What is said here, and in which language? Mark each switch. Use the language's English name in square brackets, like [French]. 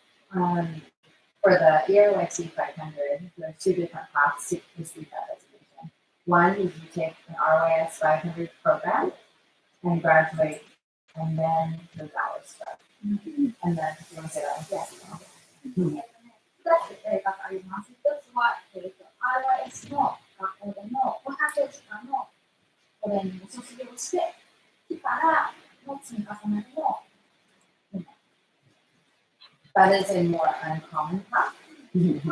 [English] For the ERYT 500, there's two different paths to receive that designation. One is you take an RYS 500 program and graduate, and then those hours start. And then, if you want to say that, yes. [Japanese] 2つ例があります。一つは、RIS の学校での500時間のトレーニングを卒業してきたらの積み重ねの [English] That is a more uncommon path.